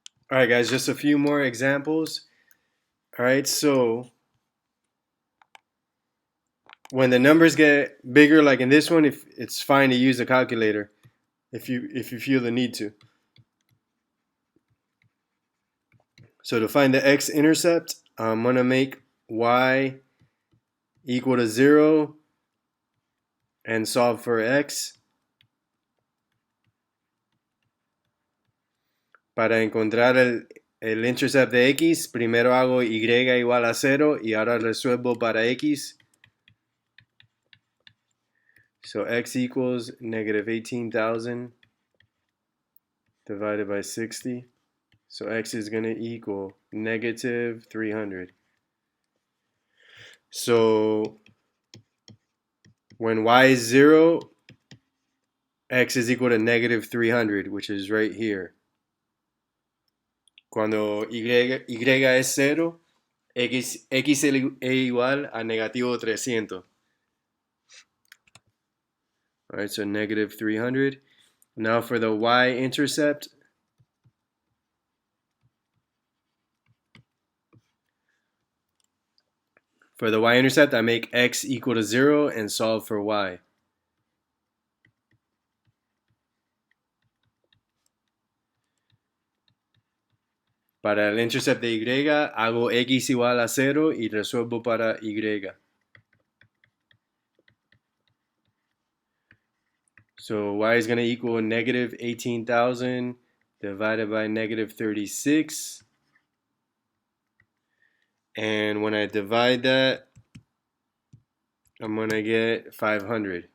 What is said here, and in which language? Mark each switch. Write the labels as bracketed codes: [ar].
[en] All right, guys, just a few more examples. All right, so when the numbers get bigger, like in this one, if it's fine to use a calculator if you feel the need to. So to find the X-intercept, I'm gonna make y equal to 0 and solve for x. [es] Para encontrar el intercept de x, primero hago y igual a 0 y ahora resuelvo para x. [en] So x equals negative 18,000 divided by 60. So x is going to equal negative 300. So when y is 0, x is equal to negative 300, which is right here. [es] Cuando y es 0, x es igual a negativo 300. [en] All right, so negative 300. Now for the y-intercept, I make x equal to 0 and solve for y. [es] Para el intercept de y, hago x igual a 0 y resuelvo para y. [en] So y is going to equal negative 18,000 divided by negative 36. And when I divide that, I'm going to get 500.